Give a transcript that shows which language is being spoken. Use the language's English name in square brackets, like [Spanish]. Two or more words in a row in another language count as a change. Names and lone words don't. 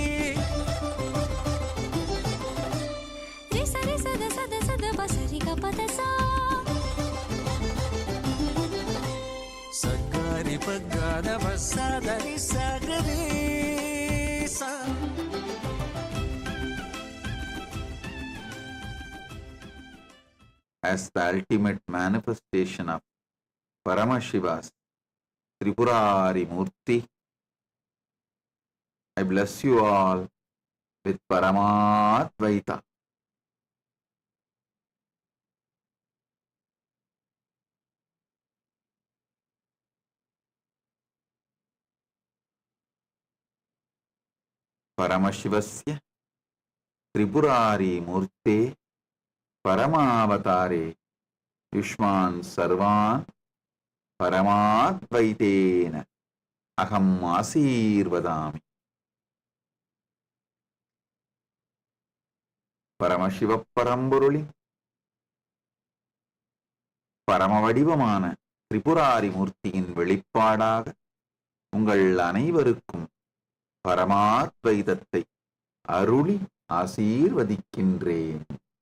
[English] ரி சரி சத சத சத பசரி கபத சா சகரி பகத பசதரி சகரி ச as the ultimate manifestation of Paramashiva's Tripurari Murthy, I bless you all with Paramadvaita. [Sanskrit] परमशिवस्य त्रिपुरारि मूर्ते परमावतारे युष्मान् सर्वान् परमाद्वैतेन अहम् आशीर्वदामि. [Tamil] பரமசிவ பரம்பொருளி பரம வடிவமான திரிபுராரி மூர்த்தியின் வெளிப்பாடாக உங்கள் அனைவருக்கும் பரமாத்வைதத்தை அருளி ஆசீர்வதிக்கின்றேன்.